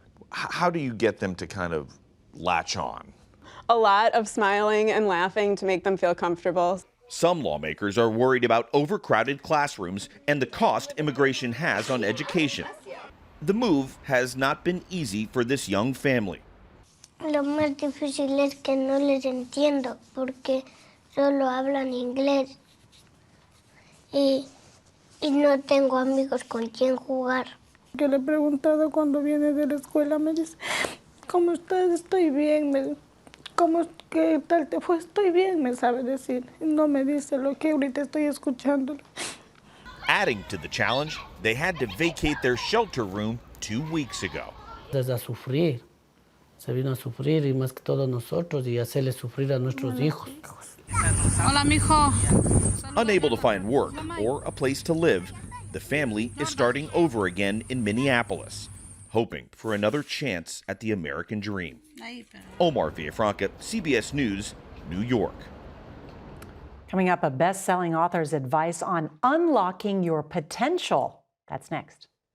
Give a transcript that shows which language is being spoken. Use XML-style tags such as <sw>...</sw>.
<en>How do you get them to kind of latch on? A lot of smiling and laughing to make them feel comfortable. Some lawmakers are worried about overcrowded classrooms and the cost immigration has on education. The move has not been easy for this young family.</en> <es>Lo más difícil es que no les entiendo porque solo hablan inglés y no tengo amigos con quien jugar. Yo le he preguntado cuando viene de la escuela, me dice, ¿cómo estás? Estoy bien. ¿Qué tal te fue? Estoy bien, me sabe decir. No me dice lo que ahorita estoy escuchando.</es> <en>Adding to the challenge, they had to vacate their shelter room 2 weeks ago.</en> <es>Desde a sufrir, se vino a sufrir y más que todos nosotros y hacerle sufrir a nuestros hijos. Hola, mijo.</es> <en>Unable to find work or a place to live, the family is starting over again in Minneapolis, hoping for another chance at the American dream. Omar Villafranca, CBS News, New York. Coming up, a best-selling author's advice on unlocking your potential. That's next.</en>